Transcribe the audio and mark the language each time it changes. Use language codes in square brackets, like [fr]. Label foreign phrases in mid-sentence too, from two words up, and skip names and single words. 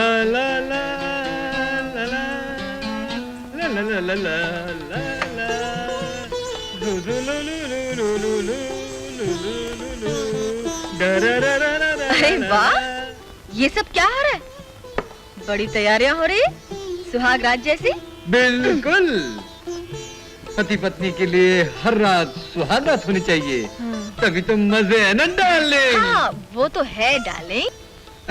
[hi] ला ला ला ला ला ला ला ला ला लू लू लू लू लू लू लू लू लू लू अरे वाह, ये सब क्या हो रहा है? बड़ी तैयारियां हो रही, सुहाग रात जैसी। बिल्कुल, पति पत्नी के लिए हर रात सुहाग रात होनी चाहिए, तभी तो मजे है ना डार्लिंग। हाँ वो तो है डार्लिंग।